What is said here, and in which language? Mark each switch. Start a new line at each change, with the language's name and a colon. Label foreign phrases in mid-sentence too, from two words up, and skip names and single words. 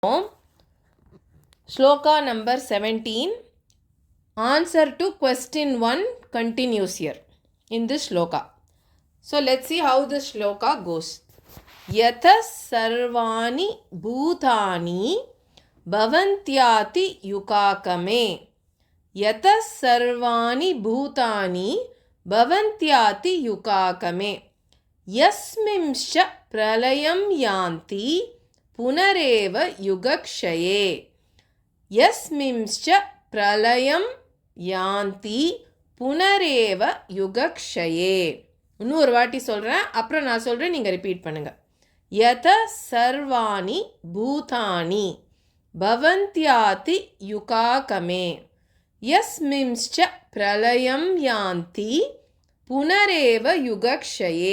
English: Shloka number 17. Answer to question 1 continues here in this shloka. So let's see how this shloka goes.
Sanskrit: यथा सर्वाणि भूतानि भवन्त्यादि युगागमे. यथा सर्वाणि भूतानि भवन्त्यादि युगागमे. यस्मिंश्च प्रलयं यान्ति पुनरेव युगक्षये. यस्मिंश्च प्रलयं यान्ति पुनरेव युगक्षये.
Tamil: இன்னொரு வாட்டி சொல்கிறேன், அப்புறம் நான் சொல்கிறேன், நீங்கள் ரிப்பீட் பண்ணுங்கள்.
Sanskrit: यथा सर्वाणि भूतानि भवन्त्यादि युगागमे यस्मिंश्च प्रलयं यान्ति पुनरेव युगक्षये.